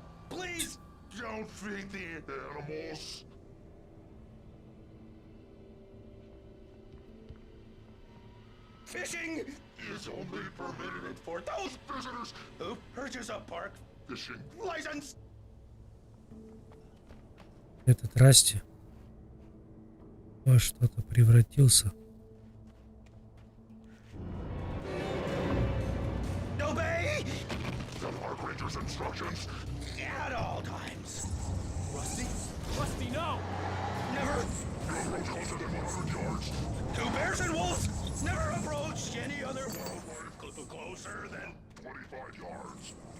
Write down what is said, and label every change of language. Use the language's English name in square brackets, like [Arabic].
[English] Please don't feed the animals. Fishing is only permitted for those visitors who purchase a park fishing license. [Russian] Этот Расти во что-то превратился. [English] Obey the park ranger's instructions at all times. Rusty? Rusty, no! Never approach closer than 100 yards. Two bears and wolves never approach any other wildlife closer than 25 yards.